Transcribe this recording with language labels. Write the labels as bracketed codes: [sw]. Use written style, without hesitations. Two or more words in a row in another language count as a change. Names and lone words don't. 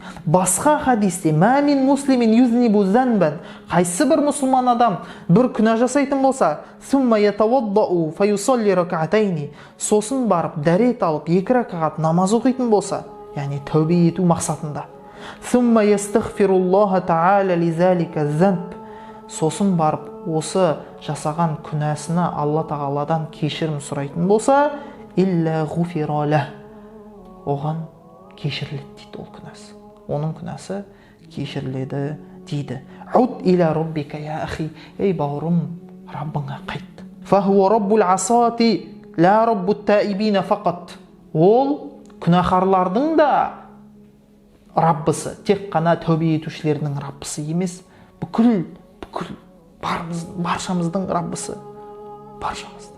[kk] Басқа хадисте: [ar] "ما من مسلم يذنب ذنبا", [kk] қайсы бір мұсылман адам бір күнә жасайтын болса, [ar] "ثم يتوضأ فيصلي ركعتين", [kk] сосын барып дәрет алып 2 ракат намаз оқитын болса, яғни тәубе ету мақсатында, [ar] "ثم يستغفر الله تعالى لذلك الذنب", [kk] сосын барып осы жасаған күнәсына Алла тағаладан кешірім сұрайтын болса, [ar] إلا غفر له, [kk] оған кешіріледі дейді ол күнәсі. Оның күнәсі кешіріледі дейді. [ar] عد إلى ربك يا أخي, [kk] ей бауырым, Раббыңа қайт. [ar] فهو رب العصاة لا رب التائبين فقط. [kk] Ол күнәһарлардың да Раббысы, тек қана тәубе етушілердің Раббысы емес, бүкіл баршамыздың Раббысы, баршамыздың.